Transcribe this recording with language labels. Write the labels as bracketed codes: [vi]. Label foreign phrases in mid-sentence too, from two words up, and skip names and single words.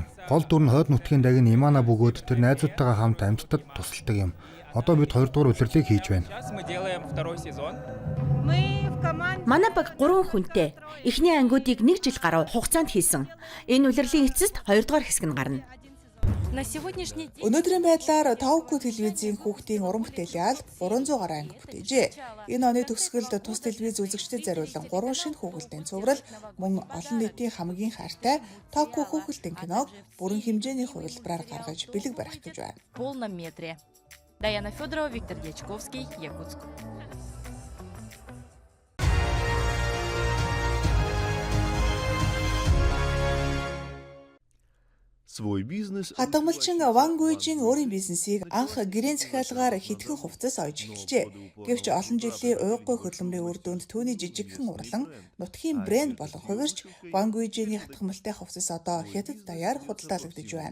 [mn] Гол дүр нь хойд нутгийн дагны Имана бөгөөд тэр найзуудтайгаа хамт амьдтад тусалдаг юм. Одоо бид 2 дугаар улирлыг хийж байна. Манай баг 3 хүнтэй. Эхний ангиудыг 1 жил гаруй хугацаанд хийсэн. Энэ улирлын эцэст 2 дугаар хэсэг нь гарна. [ru] На сегодняшний день [mn] Өнөөдрийн байдлаар Товко телевизийн хүүхдийн уран бүтээлийн алба 300 гаруй анги бүтээжээ. Энэ оны төгсгөлд тус телевиз үзэгчдэд зориулан 3 шинэ хүүхэлдэйн цуврал мөн олон нийтийн хамгийн хайртай Товко хүүхэлдэйн киног бүрэн хэмжээний хувилбараар гаргаж бэлэг барих гэж байна. [ru] в полном метре. Даяна Федорова, Виктор Дьячковский, Якутск. Свой бизнес. [mn] Хадгаламжчин Ван Гуйжин өөрийн бизнесийг анх гэрийн захиалгаар хэдхэн хувцас ойж эхэлжээ. Гэвч олон жилийн уйггүй хөдөлмөрийн үр дүнд түүний жижигхэн урлан нутгийн брэнд болон хувирч Ван Гуйжиний хадгаламжтай хувцас одоо хятад даяар худалдаалагдаж байна.